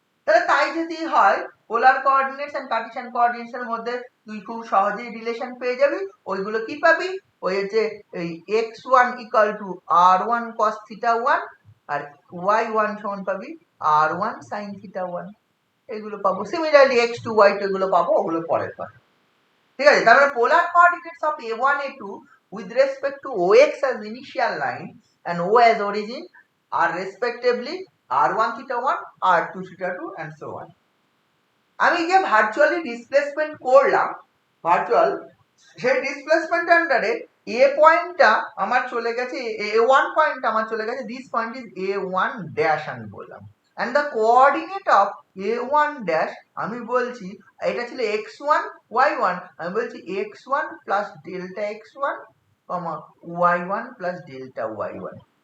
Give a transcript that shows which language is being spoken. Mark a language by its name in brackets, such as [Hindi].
[Bangla] তাহলে তাই যদি হয়, পোলার কোঅর্ডিনেটস এন্ড কার্টেসিয়ান কোঅর্ডিনেটস এর মধ্যে তুই খুব সহজেই রিলেশন পেয়ে যাবি। ওইগুলো কি পাবি, ওই হচ্ছে এই x1 = r1 cos θ1 আর y1 সমান পাবি r1 sin θ1, এগুলো পাবো। সিমিলারলি x2 y2 এগুলো পাবো, ওগুলো পরের পাবে, ঠিক আছে। [English] তাহলে polar coordinates of A1 A2 with respect to OX as initial line and O as origin are respectively r1 θ1, r2 θ2 and so on। [Bangla] আমি যে ভার্চুয়ালি ডিসপ্লেসমেন্ট করলাম, ভার্চুয়াল সেই ডিসপ্লেসমেন্ট আন্ডারে A পয়েন্টটা আমার চলে গেছে, A1 পয়েন্ট আমার চলে গেছে, [English] this point is A1 dash [Bangla] আমি বললাম, [English] and the coordinate of A1 dash [Bangla] আমি বলছি এটা ছিল x1 y1, আমি বলছি x1 plus delta x1, y1 plus delta y1।